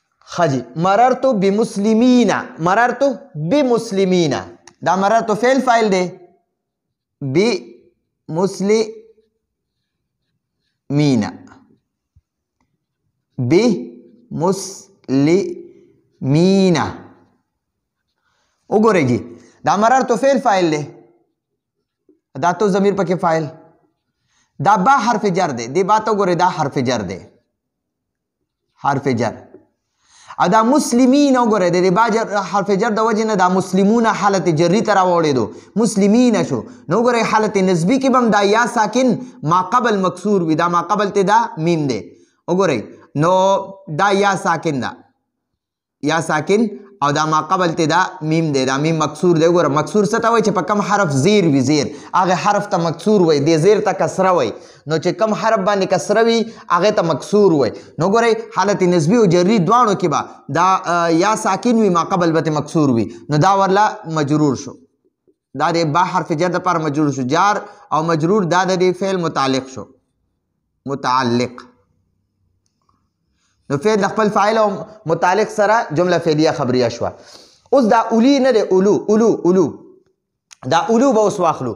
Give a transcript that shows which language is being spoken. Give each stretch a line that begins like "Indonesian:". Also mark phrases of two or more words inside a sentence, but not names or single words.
Arabic: خجي مررت بمسلمين. مررت بمسلمين.
Pashto: دا
Arabic: مررت فعل فاعل
Pashto: دی. بمسلمين. بمسلمين. وګورئ جی دا
Arabic: مررت فعل فاعل
Pashto: دی. دا تو ضمیر پکې فاعل. دا با
Arabic: حرف جر
Pashto: دی. دی با ته وګورئ دا
Arabic: حرف جر
Pashto: دی.
Arabic: حرف جر.
Pashto: او دا مسلمین وګورئ د با
Arabic: حرف جر
Pashto: د وجې نه دا مسلمون
Arabic: حالت جری
Pashto: ته راوړېدو. مسلمین شو. نو وګورئ
Arabic: حالت نسبی
Pashto: کې به هم دا
Arabic: یا ساکن ما قبل مکسور
Pashto: وي. دا
Arabic: ما قبل
Pashto: ته دا میم دی. وګورئ نو دا
Arabic: یا ساکن
Pashto: ده.
Arabic: یا ساکن
Pashto: او دا
Arabic: ما قبل
Pashto: ته دا میم دی. دا میم مکسور دی. وګوره مکسور څه ته وایي چې په کم حرف زیر وي. زیر هغه حرف ته مکسور وایي. دې زیر ته کسره وایي. نو چې کم حرف باندې کسره وي هغې ته مکسور وایي. نو ګورئ
Arabic: حالت نسبي
Pashto: او جري دواړو کې به دا
Arabic: یا ساکن
Pashto: وي
Arabic: ما قبل
Pashto: به مکسور وي. نو دا ورله مجرور شو. دا د با
Arabic: حرف جر
Pashto: دپاره مجرور شو. جار او مجرور دا د فعل متعلق شو. متعلق. نو فعل د خپل فاعل او متعلق سره
Arabic: جمله فعلیه خبریه
Pashto: شوه. اوس دا اولی نه دی. اولو اولو اولو دا اولو به اوس واخلو.